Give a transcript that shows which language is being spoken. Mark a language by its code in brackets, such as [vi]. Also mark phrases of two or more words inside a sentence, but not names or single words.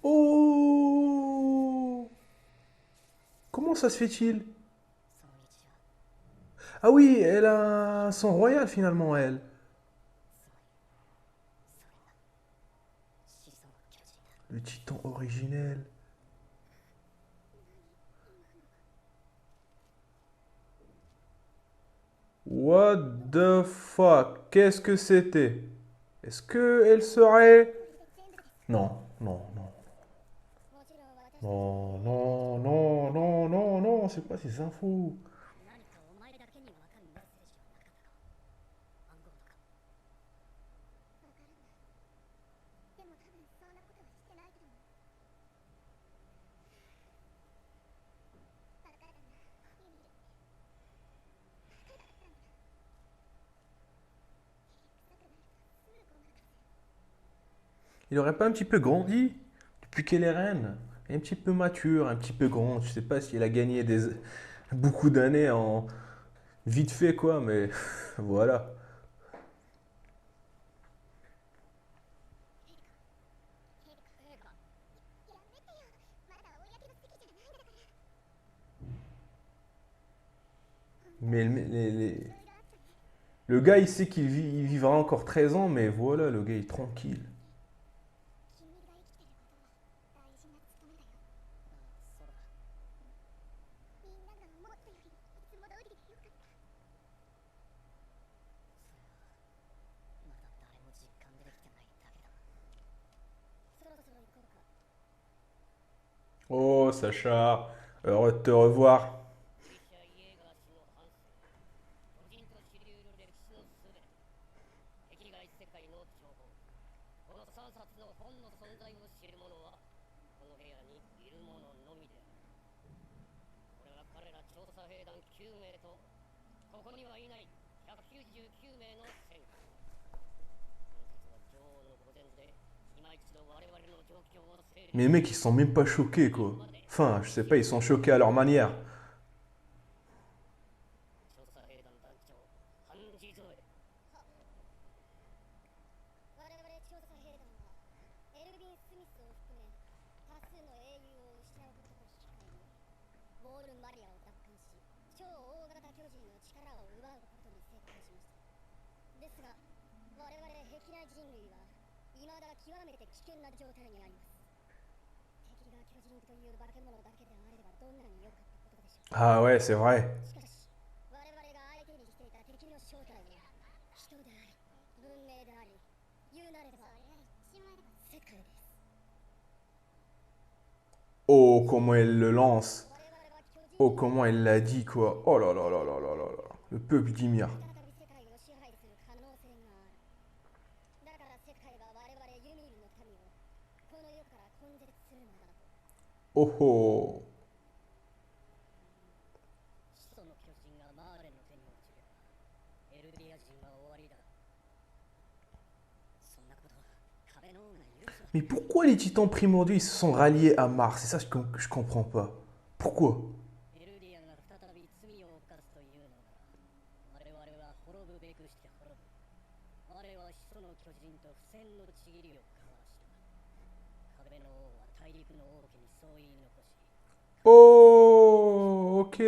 [fr] Oh! Comment ça se fait-il? Ah oui, elle a son royal finalement, elle. Le titan originel. [en] What the fuck? [fr] Qu'est-ce que c'était? Est-ce que elle serait... [ja] 全部です [fr] Non, non, non. [ja] もちろん私たち [fr] Non, non, non, non, non, non, c'est quoi ces infos? [ja] 何かお前だけにわかるメッセージはなかったか暗号とかわからないでも多分そんなことはしてないと思うバカだなユミルバカだったんだ臭くなるとすぐごまかす [fr] Il aurait pas un petit peu grandi depuis qu'elle est reine? Un petit peu mature, un petit peu grande. Je sais pas si elle a gagné beaucoup d'années en vite fait quoi, mais voilà. [ja] 陛下やめてよまだ公の席じゃないんだから [fr] Mais [ja] いろいろあったね [fr] le gars, il sait il vivra encore 13 ans, mais voilà, le gars, il est tranquille. [ja] 君が生きてることは大事な務めだよああそうだみんなが思ったよりいつも通りでよかったそれはまだ誰も実感できてないだけだそろそろ行こうか [fr] Oh, Sacha, heureux de te revoir. [ja] ギリシャ・イエーガー氏の半生巨人と知り得る歴史のすべて壁外世界の情報この3冊の本の存在を知る者はこの部屋にいる者のみであるこれは彼ら調査兵団9名とここにはいない199名の戦士この説は女王の御前で今一度我々の状況を整理 [fr] Mais les mecs, ils sont même pas choqués, quoi. Enfin, je sais pas, ils sont choqués à leur manière. [ja] 調査兵団団長ハンジ・ゾエ我々調査兵団はエルヴィン・スミスを含め多数の英雄を失うことと引き換えにウォール・マリアを奪還し超大型巨人の力を奪うことに成功しましたですが我々壁内人類は未だ極めて危険な状態にあります敵が巨人という化け物だけであればどんなに良かったことでしょう [fr] Ah ouais, c'est vrai. [ja] しかし我々が相手にしていた敵の正体は人であり文明であり言うなれば世界です [fr] Oh, comment elle le lance. [ja] 我々は巨人 [fr] Oh, comment elle l'a dit, quoi. Oh là là là là là là là. Le peuple d'Ymir. [ja] 再び世界を支配する可能性があるだから世界は我々ユミルの民をこの世から根絶するのだと [fr] Oh oh. [ja] 始祖の巨人がマーレの手に落ちればエルディア人は終わりだそんなことは壁の王が許すわ [fr] Mais pourquoi les titans primordiaux, ils se sont ralliés à Mars? C'est ça que je comprends pas. Pourquoi? [ja] エルディアが再び罪を犯すというのなら我々は滅ぶべくして滅ぶ我は始祖の巨人と不戦のちぎりを交わした壁の王は大陸の王家にそう言い残し [fr] Oh, ok.